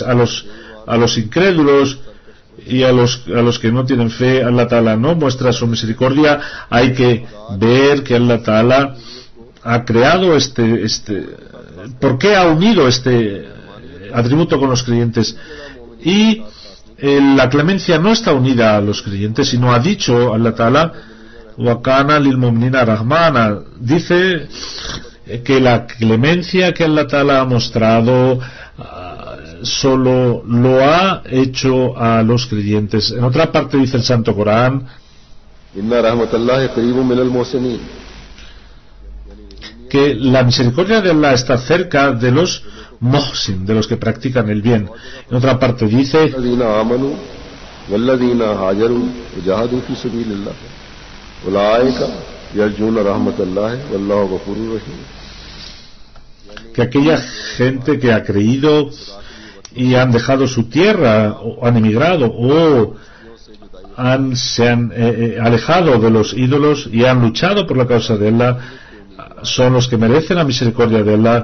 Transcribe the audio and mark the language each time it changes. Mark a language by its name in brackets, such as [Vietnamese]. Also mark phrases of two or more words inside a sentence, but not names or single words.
[Spanish] A los incrédulos y a los que no tienen fe, Allah Ta'ala no muestra su misericordia. Hay que ver que Allah Ta'ala ha creado ¿por qué ha unido este atributo con los creyentes? Y la clemencia no está unida a los creyentes, sino ha dicho Allah Ta'ala [Arabic] وكان للمؤمنين رحمانا, [Spanish] dice que la clemencia que Allah Ta'ala ha mostrado solo lo ha hecho a los creyentes. En otra parte dice el Santo Corán, [Arabic] إن رحمة الله قريب من المحسنين, [Spanish] que la misericordia de Allah está cerca de los muhsin, de los que practican el bien. En otra parte dice que aquella gente que ha creído y han dejado su tierra, o han emigrado, o se han alejado de los ídolos y han luchado por la causa de Allah, son los que merecen la misericordia de Allah.